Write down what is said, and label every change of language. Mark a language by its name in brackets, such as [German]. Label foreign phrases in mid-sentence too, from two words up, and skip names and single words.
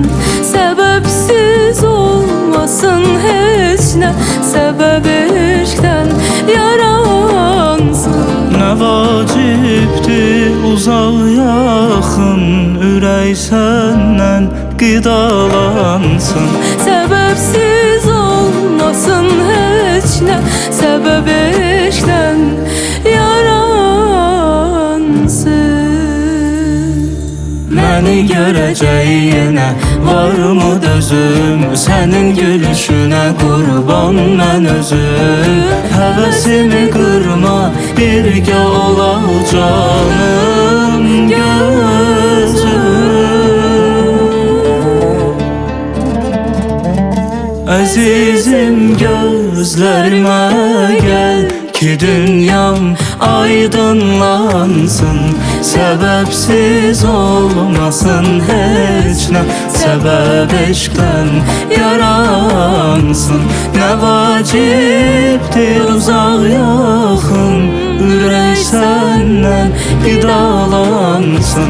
[Turkish] Sebepsiz olmasın hiç ne sebep eşkten yaransın. Ne vacipti uzak yakın, [Azerbaijani] ürək səndən qidalansın. [Turkish] Sebepsiz olmasın hiç ne sebep eşkten yaransın. [Azerbaijani] Məni görəcəyinə varmı dözüm, sənin gülüşünə qurban mən özüm. Həvəsimi qırma, birgə olaq canım gözüm. Əzizim gözlərimə gəl ki dünyam aydınlansın. [Turkish] Sebepsiz olmasın hiç ne sebep eşkten yaransın. Ne vaciptir uzak yakın, [Azerbaijani] ürək səndən qidalansın.